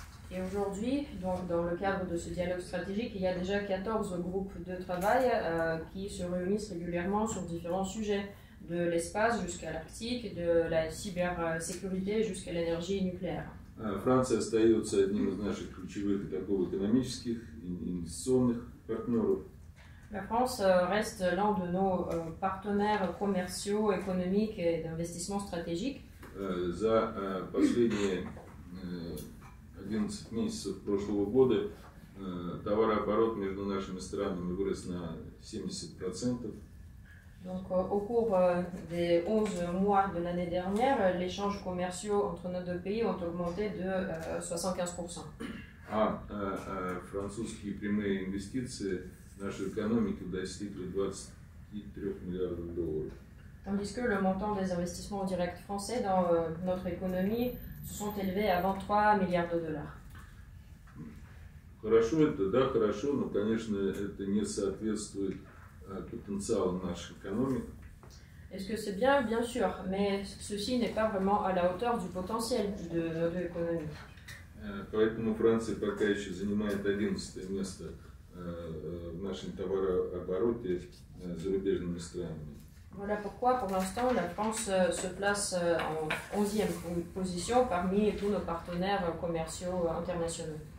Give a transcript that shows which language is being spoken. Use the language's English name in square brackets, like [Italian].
[French] Et aujourd'hui, donc dans le cadre de ce dialogue stratégique, il y a déjà 14 groupes de travail qui se réunissent régulièrement sur différents sujets, de l'espace jusqu'à l'Arctique, de la cybersécurité jusqu'à l'énergie nucléaire. [Russian] Франция остается одним из наших ключевых торгово-экономических и инвестиционных партнеров. [French] La France reste l'un de nos partenaires commerciaux, économiques et d'investissement stratégiques. [Russian] За последние 11 месяцев прошлого года товарооборот между нашими странами вырос на 70%. [French] Donc, au cours des 11 mois de l'année dernière, les échanges commerciaux entre nos deux pays ont augmenté de 75%. [Russian] А французские прямые инвестиции в нашу экономику достигли 23 миллиардов долларов. [French] Tandis que le montant des investissements directs français dans notre économie se sont élevés à 23 milliards de dollars. [Russian] Хорошо это, да, хорошо, но, конечно, это не соответствует потенциалу наших экономик. [French] Est-ce que c'est bien? Bien sûr, mais ceci n'est pas vraiment à la hauteur du potentiel de nos deux économies. [Russian] Поэтому Франция пока еще занимает 11-е место в нашем товарообороте с зарубежными странами. [French] Voilà pourquoi, pour l'instant, la France se place en 11e position parmi tous nos partenaires commerciaux internationaux.